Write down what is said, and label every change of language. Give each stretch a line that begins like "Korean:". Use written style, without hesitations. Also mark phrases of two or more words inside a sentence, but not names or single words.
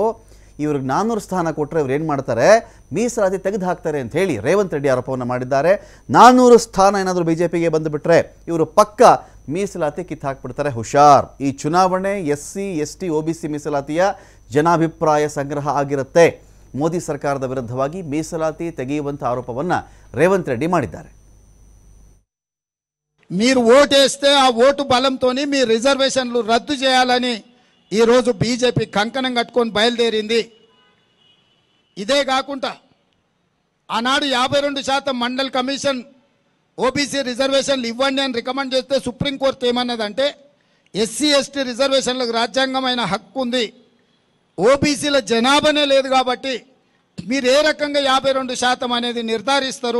Kannada: ಇವ್ರಿಗೆ 400 ಸ್ಥಾನ ಕೊಟ್ಟರೆ ಇವ್ರು ಏನು ಮಾಡ್ತಾರೆ, ಮೀಸಲಾತಿ ತೆಗೆದು ಹಾಕ್ತಾರೆ ಅಂತ ಹೇಳಿ ರೇವಂತ್ ರೆಡ್ಡಿ ಆರೋಪವನ್ನು ಮಾಡಿದ್ದಾರೆ. 400 ಸ್ಥಾನ ಏನಾದರೂ ಬಿಜೆಪಿಗೆ ಬಂದುಬಿಟ್ರೆ ಇವರು ಪಕ್ಕ ಮೀಸಲಾತಿ ಕಿತ್ತು ಹಾಕ್ಬಿಡ್ತಾರೆ, ಹುಷಾರ್. ಈ ಚುನಾವಣೆ
English: SC ST OBC
Kannada: ಮೀಸಲಾತಿಯ ಜನಾಭಿಪ್ರಾಯ ಸಂಗ್ರಹ ಆಗಿರುತ್ತೆ. మోదీ ಸರ್ಕಾರದ ವಿರುದ್ಧವಾಗಿ ಮೀಸಲಾತಿ ತೆಗೆಯುವಂತ ಆರೋಪವನ್ನು ರೇವಂತ್ రెడ్డి ಮಾಡಿದ್ದಾರೆ.
Telugu: మీరు ఓటేస్తే ఆ ఓటు బలంతోని మీ రిజర్వేషన్లు రద్దు చేయాలని ఈ రోజు బీజేపీ కంకణం కట్టుకొని బయలుదేరింది. ఇదే కాకుండా ఆనాడు 52% మండల్ కమిషన్ OBC రిజర్వేషన్లు ఇవ్వండి అని రికమెండ్ చేస్తే సుప్రీంకోర్టు ఏమన్నదంటే
English: SC ST
Telugu: రిజర్వేషన్లకు రాజ్యాంగమైన హక్కు ఉంది, OBCల జనాభానే లేదు కాబట్టి మీరు ఏ రకంగా 52% అనేది నిర్ధారిస్తారు.